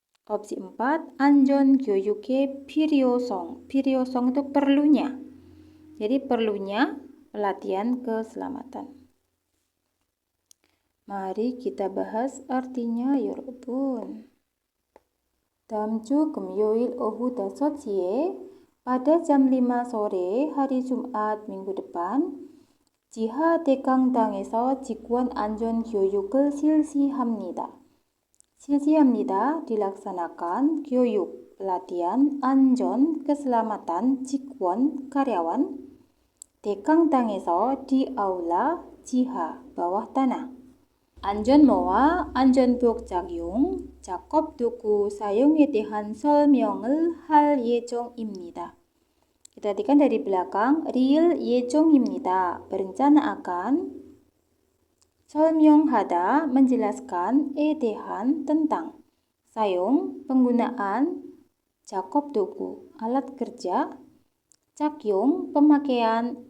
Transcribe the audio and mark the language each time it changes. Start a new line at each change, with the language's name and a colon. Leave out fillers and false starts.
Korean: Opsi 4 안전 교육의 필요성.
Indonesian: 필요성 itu perlunya. Jadi perlunya pelatihan keselamatan. Mari kita bahas artinya 여러분.
Korean: 다음 주 금요일 오후 5시에
Indonesian: pada jam 5 sore hari Jumat minggu depan
Korean: 지하 대강당에서 직원 안전 교육을 실시합니다. 실시합니다.
Indonesian: dilaksanakan 교육 pelatihan 안전 keselamatan 직원 karyawan 대강당에서 di aula 지하 bawah tanah.
Korean: 안전모와 안전복 착용, 작업 도구 사용에 대한 설명을 할 예정입니다.
Indonesian: Perhatikan dari belakang, real 예정입니다. berencana akan, 설명하다 menjelaskan, 대한 tentang, 사용 penggunaan, Jakob dogu, alat kerja. Cakyung, pemakaian.